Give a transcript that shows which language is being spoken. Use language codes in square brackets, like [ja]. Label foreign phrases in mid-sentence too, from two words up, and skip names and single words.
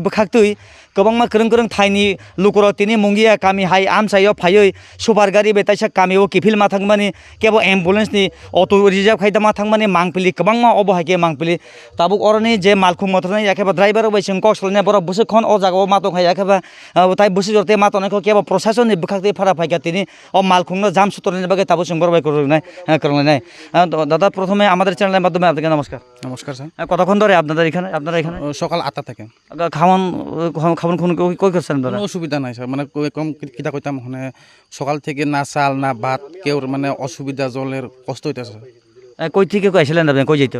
[brx] बखाक्तै गोबांमा करं थाइनि लुकुर तिनि मुंगिया कामि हाइ आमसायो फायै सुपार गारि बेताइसा कामिओ किफिल मा थांगमानि केबो एम्बुलेंस नि अटो रिजार्व खाइदामा थांगमानि मांगपली गोबांमा अब हाइके मांगपली ताबुक अरनि जे मालखुं मथरनि याखेबा ड्राइभार बायसं कक्सलने बर बुसे खन अ जागाव मातो खाय याखेबा ताइ बुसे जरते मातोनायखौ केबो प्रशासननि बखाक्तै फारा फाइका तिनि अ मालखुंनो जाम सुतरनि बागे ताबु संबरबाय करनाय [bn] দাদা প্রথমে আমাদের চ্যানেলের মাধ্যমে আপনাকে নমস্কার নমস্কার স্যার কতক্ষণ ধরে আপনাদের এখানে সকাল 8টা থেকে খাওয়ান কই করছেন দাদা কোনো অসুবিধা নাই স্যার মানে কম কিটা কইতাম মানে সকাল থেকে না চাল না ভাত কেউ মানে অসুবিধা জলের কষ্ট হইতাছে কই থেকে আইছিলেন আপনি কই যাইতো